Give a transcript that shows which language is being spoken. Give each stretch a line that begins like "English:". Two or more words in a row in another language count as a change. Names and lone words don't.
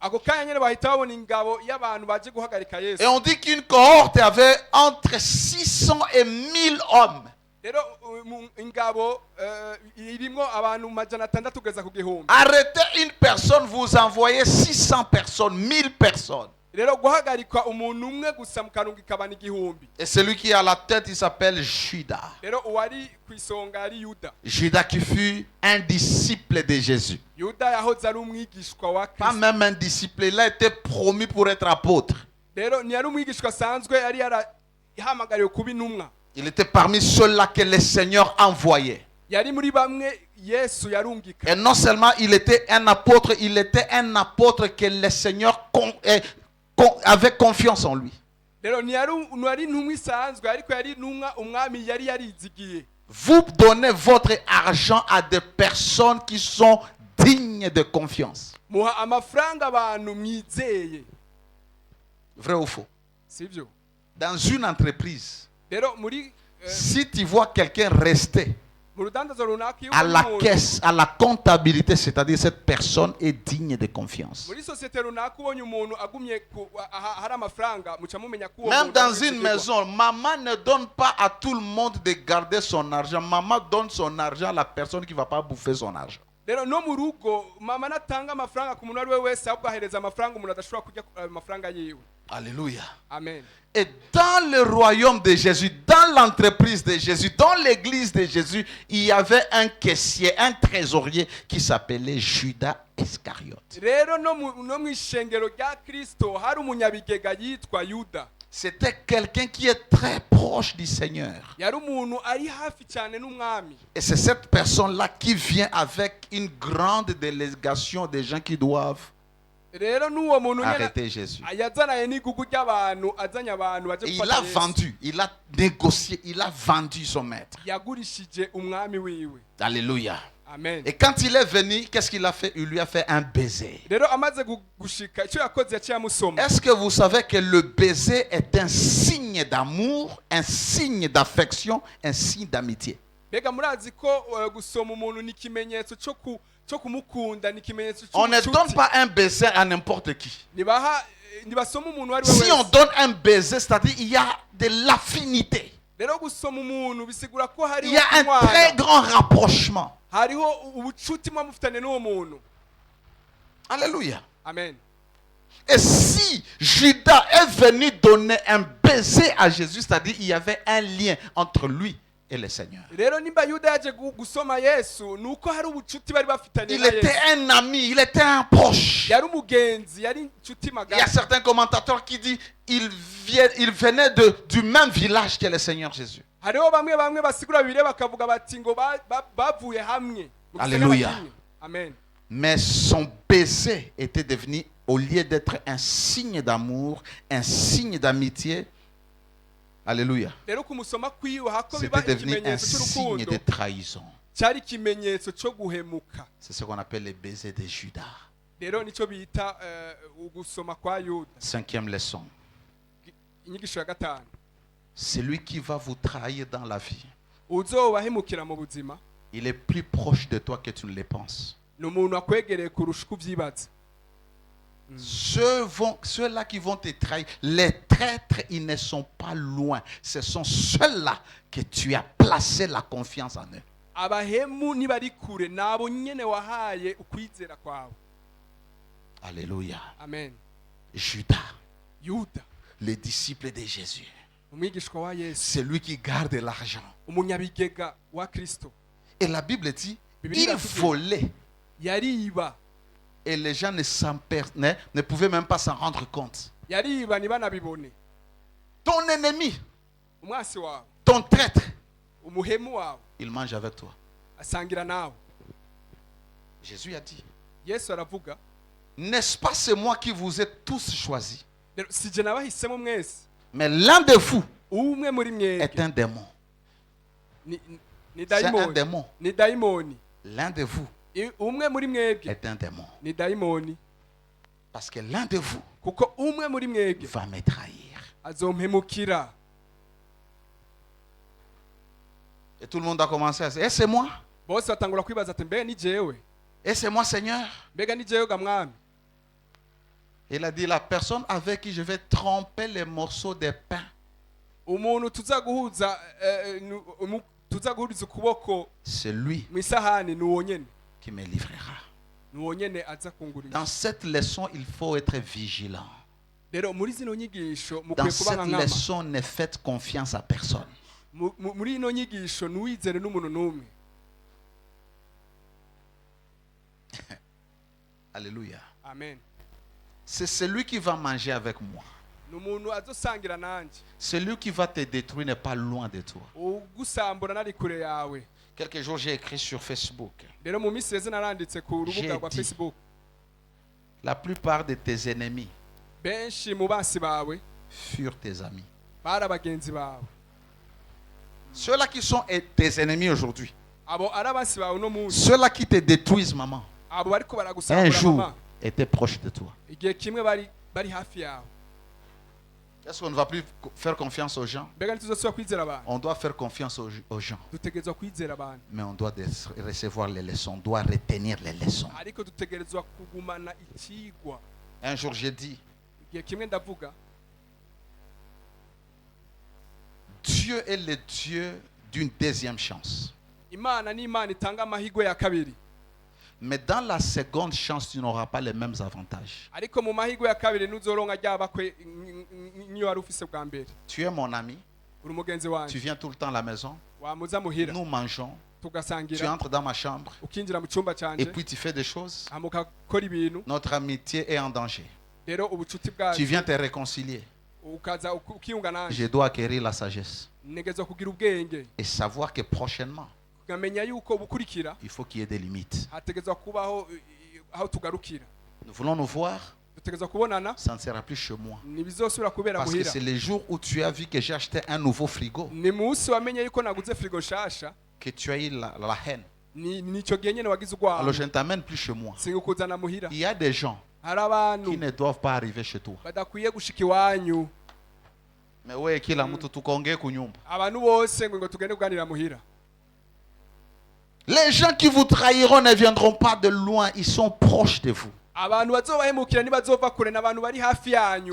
French: Et on dit qu'une cohorte avait entre 600 et 1000 hommes. Arrêtez une personne, vous envoyez 600 personnes, 1000 personnes.
Rundi: rero guhagarikwa umuntu umwe gusa mu karungika abantu igihumbi.
French: Et celui qui est à la tête, il s'appelle Judas.
Rundi: Rero uwari ku isonga ari Yuda.
French: Judas qui fut un disciple de Jésus.
Rundi: Yuda yahoze ari umwigishwa wa
French: Pas
Rundi: Kristo.
French: même un disciple, il a été promu pour être apôtre.
Rundi: Rero ntiyari umwigishwa asanzwe, yari yarahamagariwe kuba intumwa.
French: Il était parmi ceux-là que le Seigneur envoyait.
Rundi: Yari muri bamwe Yesu yarungika.
French: Et non seulement il était un apôtre que le Seigneur avait confiance en lui.
Rundi: Rero ntiyari intumwa isanzwe, ariko yari intumwa umwami yari yarizigiye.
French: Vous donnez votre argent à des personnes qui sont dignes de confiance.
Rundi: Muha amafaranga abantu mwizeye.
French: Vrai ou faux?
Rundi: Sivyo?
French: Dans une entreprise,
Rundi: Rero muri
French: si tu vois quelqu'un rester
Rundi: mu rudandazo runaka iyo
French: à la
Rundi: ubonye umuntu-
French: caisse, à la comptabilité, c'est-à-dire cette personne est digne de confiance.
Rundi: muri sosiyete runaka ubonye umuntu agumye hari amafaranga muca mumenya ko uwo
French: Même
Rundi: muntu
French: dans
Rundi: ari
French: une
Rundi: wizigirwa.
French: maison, maman ne donne pas à tout le monde de garder son argent. Maman donne son argent à la personne qui ne va pas bouffer son argent.
Rundi: Rero no mu rugo mama natanga amafaranga ku muntu ari we wese, ahubwo ahereza amafaranga umuntu adashobora kurya amafaranga yiwe.
French: Alléluia. Amen. Et dans le royaume de Jésus, dans l'entreprise de Jésus, dans l'église de Jésus, il y avait un caissier, un trésorier qui s'appelait Judas Iscariote.
Rundi: Rero no mu ishengero rya Kristo hari umunyabigega yitwa Yuda.
French: C'était quelqu'un qui est très proche du Seigneur.
Rundi: Yari umuntu ari hafi cyane n'umwami.
French: Et c'est cette personne-là qui vient avec une grande délégation de gens qui doivent
Rundi: Rero n'uwo muntu nyene
French: arrêter Jésus.
Rundi: yazanaye n'igugu ry'abantu, azanye abantu baje
French: Et il
Rundi: gufata
French: a
Rundi: Yesu.
French: vendu, il a négocié, il a vendu son maître.
Rundi: Yagurishije umwami wiwe.
French: Alléluia. Amen. Et quand il est venu, qu'est-ce qu'il a fait? Il lui a fait un baiser.
Rundi: Rero amaze gushika icyo yakoze yaciye amusoma.
French: Est-ce que vous savez que le baiser est un signe d'amour, un signe d'affection, un signe d'amitié?
Rundi: Mbega murazi ko gusoma umuntu ni ikimenyetso cyo kumukunda, ni ikimenyetso
French: On ne donne pas un baiser à n'importe qui.
Rundi: ntibasoma umuntu ari we
French: Si on
Rundi: wese.
French: donne un baiser, c'est-à-dire il y a de l'affinité.
Rundi: Rero gusoma umuntu bisigura ko
French: Il
Rundi: hariho
French: y a un très
Rundi: umwana,
French: grand rapprochement.
Rundi: hariho ubucuti mwa mufitane n'uwo muntu.
French: Alléluia. Amen. Et si Judas est venu donner un baiser à Jésus, c'est-à-dire il y avait un lien entre lui et le Seigneur.
Rundi: Rero nimba Yuda yaje gusoma Yesu, nuko hari ubucuti bari bafitanye
French: Il
Rundi: na
French: était
Rundi: Yesu.
French: un ami, il était un proche.
Rundi: Yari umugenzi, yari inshuti
French: Il y a
Rundi: magara.
French: certains commentateurs qui disent il venait du même village que le Seigneur Jésus.
Rundi: Hariho bamwe basigura bibiri bakavuga bati ngo bavuye hamwe. Mu gisagara
French: Alléluia.
Rundi: kimwe. Amen.
French: Mais son baiser était devenu, au lieu d'être un signe d'amour, un signe d'amitié, alléluia,
Rundi: Rero kumusoma kwiwe hako biba
French: c'était devenu un
Rundi: ikimenyetso
French: signe
Rundi: cy'urukundo,
French: de trahison.
Rundi: cyari ikimenyetso cyo guhemuka.
French: C'est ce qu'on appelle le baiser de Judas.
Rundi: Rero nicyo bita ugusoma kwa Yuda.
French: 5e leçon.
Rundi: Inyigisho ya gatanu.
French: Celui qui va vous trahir dans la vie,
Rundi: Uzobahemukira mu buzima
French: il est plus proche de toi que tu ne le penses.
Rundi: ni umuntu akwegereye kurusha uko ubyibaza.
French: Ceux-là qui vont te trahir, les traîtres, ils ne sont pas loin. Ce sont ceux-là que tu as placé la confiance en eux.
Rundi: Abahemu nibari kure nabo nyene wahaye ukwizera kwawe.
French: Alléluia. Amen. Judas,
Rundi: Yuda,
French: le disciple de Jésus,
Rundi: umwigishwa wa Yesu,
French: c'est lui qui garde l'argent.
Rundi: umunyabigega wa Kristo.
French: Et la Bible dit,
Rundi: Bibiliya
French: il
Rundi: iratubwira,
French: volait.
Rundi: yariba.
French: Et les gens ne pouvaient même pas s'en rendre compte.
Rundi: Yariba ntibanabibone.
French: Ton ennemi,
Rundi: Umwasi wawe,
French: ton traître,
Rundi: umuhemu wawe,
French: il mange avec toi.
Rundi: asangira nawe.
French: Jésus a dit,
Rundi: Yesu aravuga,
French: n'est-ce pas c'est moi qui vous ai tous choisis?
Rundi: rero si je nabahisemo mwese,
French: Mais l'un de vous
Rundi: umwe muri
French: est
Rundi: mwebwe
French: un démon.
Rundi: ni
French: C'est un
Rundi: dayimoni.
French: démon.
Rundi: Ni dayimoni.
French: L'un de vous
Rundi: Umwe muri mwebwe
French: est un démon.
Rundi: ni dayimoni.
French: Parce que l'un de vous
Rundi: Kuko umwe muri mwebwe
French: va me trahir.
Rundi: azompemukira.
French: Et tout le monde a commencé à dire, et c'est moi?
Rundi: Bose batangura kwibaza ati mbega ni jewe?
French: Et c'est moi, Seigneur?
Rundi: Mbega ni jewe ga mwami?
French: Il a dit, la personne avec qui je vais tremper les morceaux de pain,
Rundi: Umuntu tuzaguhuza tuzaguhuriza ukuboko
French: c'est lui
Rundi: mu isahani ni uwo nyene.
French: qui me livrera.
Rundi: Ni uwo nyene aza kungurira.
French: Dans cette leçon, il faut être vigilant.
Rundi: rero muri zino nyigisho
French: Dans
Rundi: mukwiye kuba
French: cette
Rundi: nka nkama
French: leçon, ne faites confiance à personne.
Rundi: muri ino nyigisho ntiwizere n'umuntu n'umwe.
French: Alléluia. Amen.
Rundi: C'est celui qui va manger avec moi. ni umuntu azosangira nanjye.
French: Celui qui va te détruire n'est pas loin de toi.
Rundi: ugusambura nari kure yawe.
French: Quelques jours, j'ai écrit sur Facebook.
Rundi: rero mu minsi yeze naranditse ku rubuga rwa Facebook.
French: La plupart de tes ennemis
Rundi: benshi mu basi bawe
French: furent tes amis.
Rundi: bari abagenzi bawe.
French: Ceux-là qui sont tes ennemis aujourd'hui,
Rundi: abo ari abasi bawe no munsi.
French: ceux-là qui te détruisent, maman,
Rundi: abo bariko
French: un
Rundi: baragusambura
French: jour
Rundi: mama
French: étaient proches de toi.
Rundi: igihe kimwe bari hafi yawe.
French: Est-ce qu'on ne va plus faire confiance aux gens?
Rundi: mbega ntituzosubira kwizera abantu.
French: On doit faire confiance aux gens.
Rundi: dutegerezwa kwizera abantu.
French: Mais on doit recevoir les leçons, on doit retenir les leçons.
Rundi: ariko dutegerezwa kugumana ikigwa.
French: Un jour, j'ai dit,
Rundi: igihe kimwe ndavuga
French: Dieu est le Dieu d'une deuxième chance.
Rundi: imana ni imana itanga amahirwe ya kabiri.
French: Mais dans la seconde chance, tu n'auras pas les mêmes avantages.
Rundi: ariko mu mahirwe ya kabiri ntuzoronka ryabakwe niyo wari ufise bwa mbere.
French: Tu es mon ami,
Rundi: uri umugenzi
French: tu
Rundi: wanjye.
French: viens tout le temps à la maison,
Rundi: wamuza muhira
French: nous mangeons, tu
Rundi: tugasangira
French: entres dans ma chambre
Rundi: ukinjira mu cyumba
French: et
Rundi: cyanje
French: puis tu fais des choses.
Rundi: hama ukakora ibintu.
French: Notre amitié est en danger.
Rundi: rero ubucuti
French: Tu
Rundi: bwacu
French: viens te réconcilier.
Rundi: ukaza ukiyunga nanjye.
French: Je dois acquérir la sagesse
Rundi: ntegerezwa kugira ubwenge
French: et savoir que prochainement,
Rundi: ukamenya yuko bukurikira
French: il faut qu'il y ait des limites.
Rundi: hategerezwa kubaho aho tugarukira.
French: Nous voulons nous voir,
Rundi: dutegerezwa kubonana
French: ça ne sera plus chez moi.
Rundi: ntibizosubira kubera
French: Parce que
Rundi: muhira.
French: c'est les jours où tu as vu que j'ai acheté un nouveau frigo
Rundi: ni munsi wamenye yuko naguze frigo nshasha.
French: que tu as eu la haine.
Rundi: nicyo gihe nyine wagize
French: Alors
Rundi: urwango.
French: je ne t'amène plus chez moi.
Rundi: singukuzana muhira.
French: Il y a des gens
Rundi: hari abantu
French: qui ne doivent pas arriver chez toi.
Rundi: badakwiye gushika iwanyu.
Swahili: Mais wewe kila mtu tukaongee kunyumba.
Rundi: abantu bose ngo tugende kuganira muhira.
French: Les gens qui vous trahiront ne viendront pas de loin, ils sont proches de vous.
Rundi: abantu bazobahemukira ntibazova kure n'abantu bari hafi yanyu.